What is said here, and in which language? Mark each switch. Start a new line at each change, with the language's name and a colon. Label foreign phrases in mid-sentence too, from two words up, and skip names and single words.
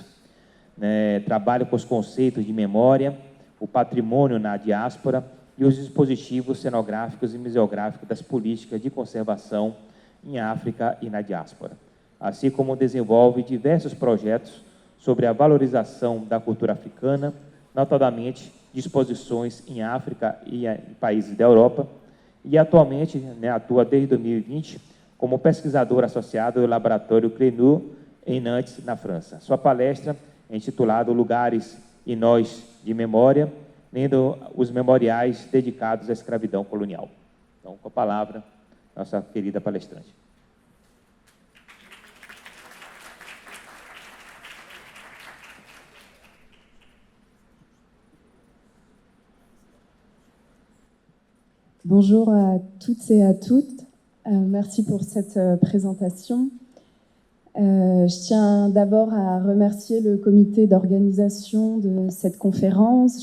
Portuguese: Trabalha com os conceitos de memória, o patrimônio na diáspora e os dispositivos cenográficos e museográficos das políticas de conservação em África e na diáspora, assim como desenvolve diversos projetos sobre a valorização da cultura africana, notadamente disposições em África e em países da Europa, e atualmente atua desde 2020 como pesquisadora associada do Laboratório CRENU em Nantes, na França. Sua palestra é intitulada Lugares e Nós de Memória, lendo os memoriais dedicados à escravidão colonial. Então, com a palavra, nossa querida palestrante.
French: Bonjour à toutes et à toutes. Merci pour cette présentation. Je tiens d'abord à remercier le comité d'organisation de cette conférence.